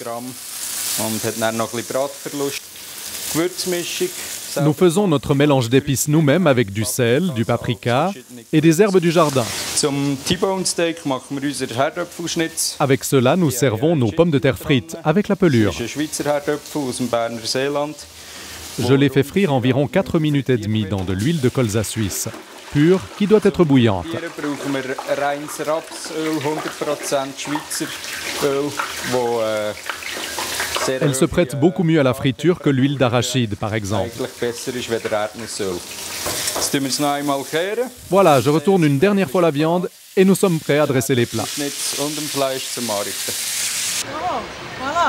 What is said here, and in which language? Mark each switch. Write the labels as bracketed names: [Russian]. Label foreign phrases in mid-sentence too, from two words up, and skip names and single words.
[French] Nous faisons notre mélange d'épices nous-mêmes avec du sel, du paprika et des herbes du jardin. Avec cela, nous servons nos pommes de terre frites avec la pelure. Je les fais frire environ 4 minutes et demie dans de l'huile de colza suisse. pure qui doit être bouillante. [German] Hier brauchen wir reines Rapsöl, 100% Schweizer Öl, wo [French] Elle se prête beaucoup mieux à la friture que l'huile d'arachide, par exemple. Voilà, je retourne une dernière fois la viande et nous sommes prêts à dresser les plats. Voilà.